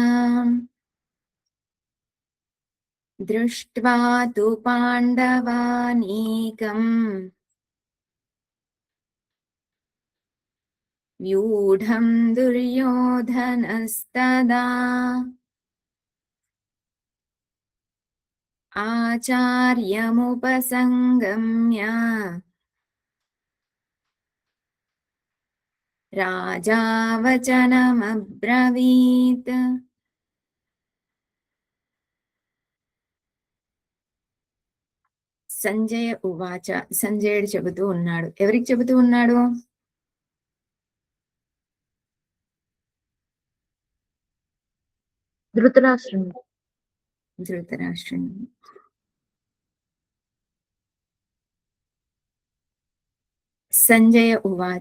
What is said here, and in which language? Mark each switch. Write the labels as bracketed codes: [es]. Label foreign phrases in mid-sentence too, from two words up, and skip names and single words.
[sa] दृष्ट्वा तु पाण्डवानीकम् व्यूढं दुर्योधनस्तदा आचार्यमुपसङ्गम्य राजा वचनमब्रवीत्. సంజయ ఉవాచ. [te] సంజయుడు చెబుతూ ఉన్నాడు. ఎవరికి చెబుతూ ఉన్నాడు? ధృతరాష్ట్రుడు. [sa] ధృతరాష్ట్రుడు. సంజయ ఉవాచ.